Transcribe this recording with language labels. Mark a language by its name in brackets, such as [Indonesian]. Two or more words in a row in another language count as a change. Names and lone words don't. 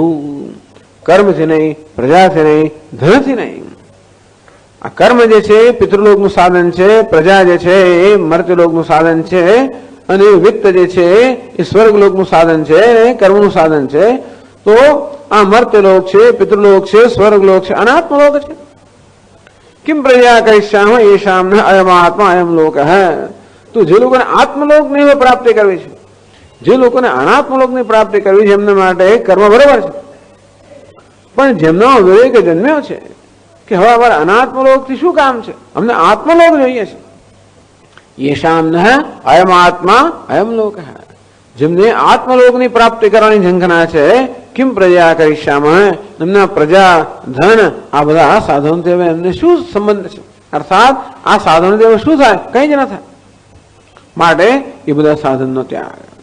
[Gujarati] કર્મથી નહીં, પ્રજાથી નહીં, ધનથી નહીં. આ કર્મ જે છે એ પિતૃલોકનું સાધન છે, પ્રજા જે છે એ મર્ત્યલોકનું સાધન છે, અને વિત્ત જે છે એ સ્વર્ગલોકનું સાધન છે, કર્મનું સાધન છે. તો આ મર્ત્યલોક છે, પિતૃલોક છે, સ્વર્ગલોક છે, અનાત્મલોક છે. [Sanskrit] किम प्रजा कहिष्याम येषाम न अयमात्मा अयम लोक है. [Gujarati] तो જે લોકોને આત્મલોકની પ્રાપ્તિ કરવી છે, જે લોકોને અનાત્મલોકની પ્રાપ્તિ કરવી છે એમના માટે કર્મ બરાબર છે. પણ જેમનો વિવેક જન્મ્યો છે કે હવે અમારે અનાત્મલોકથી શું કામ છે, અમને આત્મલોક જોઈએ છે. [Sanskrit] येषाम न अयम आत्मा अयम लोक है. [Gujarati] જેમને આત્મલોકની પ્રાપ્તિ કરવાની ઝંખના છે, [Sanskrit] કિમ પ્રજા કરિષ્યામ, [Gujarati] એમના પ્રજા ધન આ બધા સાધનોથી હવે એમને શું સંબંધ છે, અર્થાત આ સાધનોથી હવે શું થાય, કઈ જ ન થાય. માટે એ બધા સાધનનો ત્યાગ.